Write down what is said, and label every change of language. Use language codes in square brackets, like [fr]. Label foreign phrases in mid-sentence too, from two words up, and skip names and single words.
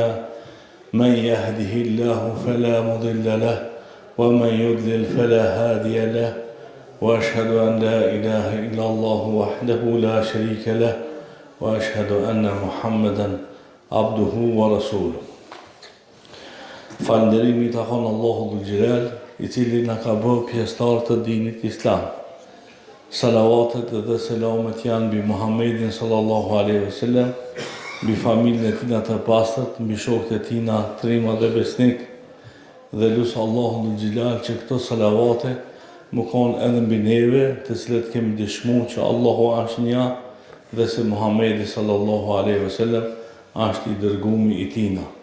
[ar] من يهده الله فلا مضل له ومن يضلل فلا هادي له. وأشهد أن لا إله إلا الله وحده لا شريك له وأشهد أن محمدا عبده ورسوله. [sq] Falënderimi takon Allahu Dhul Gjelal, i cili na ka bërë pjesëtar të dinit islam. Salavatet dhe selamet janë mbi Muhammedin [ar] صلى الله عليه وسلم, [sq] mbi familjen e tij të pastërt, mbi shokët e tij të trimër dhe besnik, dhe lutë Allahu Dhul Gjelal që këto salavate më konë edhe mbi neve, të cilët kemi dëshmuar që Allahu është një dhe se Muhammedi [ar] صلى الله عليه وسلم [sq] është i dërguari i tij.